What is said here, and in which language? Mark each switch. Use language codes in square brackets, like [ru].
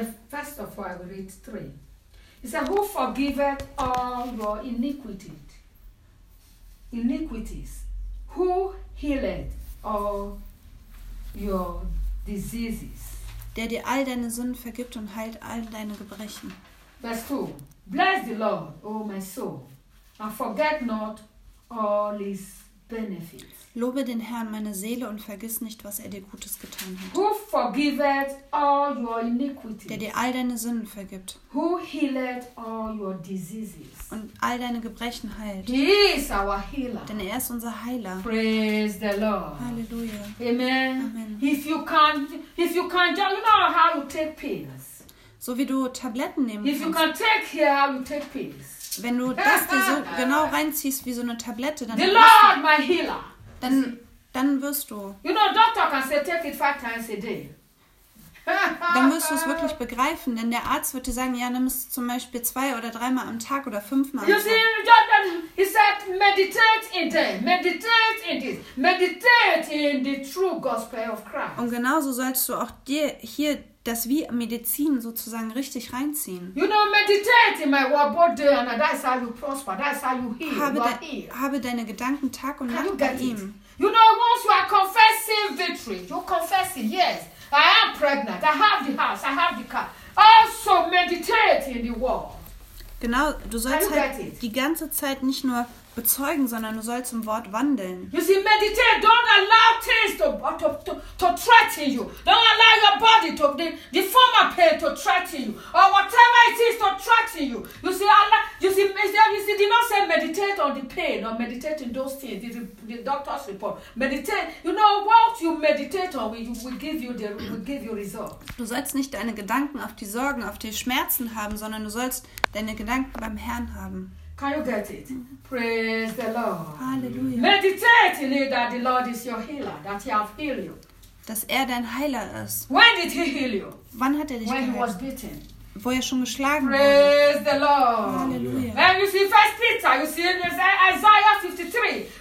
[en] First of all, I will read 3. He said, who forgiveth all your iniquities? Who healeth all your diseases? [de] Der dir all deine Sünden vergibt und heilt all deine Gebrechen. Verse 2. [en] Bless the Lord, O my soul, and forget not all his benefits. [de] Lobe den Herrn, meine Seele, und vergiss nicht, was er dir Gutes getan hat. [en] Who forgiveth all your iniquities. [de] Der dir all deine Sünden vergibt. [en] Who healeth all your diseases. [de] Und all deine Gebrechen heilt. [en] He is our healer. [de] Denn er ist unser Heiler. [en] Praise the Lord. [de] Halleluja. [en] Amen. Amen. If you can't, you know how to take pills. [de] So wie du Tabletten nehmen kannst. [en] If you can take here, how to take pills. [de] Wenn du das dir so genau reinziehst wie so eine Tablette, dann [en] the Lord, my healer. [de] Dann wirst du. [en] You know, doctor can say take it 5 times a day. [de] Dann wirst du es wirklich begreifen, denn der Arzt wird dir sagen, ja, nimm es zum Beispiel 2 oder 3 Mal am Tag oder 5 Mal. [en] You see, doctor, he said meditate in the true gospel of Christ. [de] Und genauso sollst du auch dir hier das wie Medizin sozusagen richtig reinziehen. [en] You know, meditate in my word both day and night. That's how you prosper. That's how you heal. [de] Habe deine Gedanken Tag und Nacht bei ihm. [en] You know, once you are confessing victory, you're confessing, yes, I am pregnant, I have the house, I have the car. Also meditate in the word. [de] Genau, du sollst halt die ganze Zeit nicht nur bezeugen, sondern du sollst im Wort wandeln. [en] You see, meditate, don't allow things to threaten you. Don't allow your body to the former pain to threaten you. Or whatever it is to threaten you. You see, did not say meditate on the pain or meditate in those things. The doctor's report. Meditate, you know, what you meditate on will give you results. [de] Du sollst nicht deine Gedanken auf die Sorgen, auf die Schmerzen haben, sondern du sollst deine Gedanken beim Herrn haben. [en] Can you get it? Praise the Lord. Hallelujah. Meditate in it that the Lord is your healer, that he has healed you. [de] Dass er dein Heiler ist. [en] When did he heal you? [de] Wann hat er dich geheilt? [en] When he was beaten. [de] Wo er schon geschlagen wurde. [en] Praise the Lord. Hallelujah. And you see, First Peter, you see, in Isaiah 53.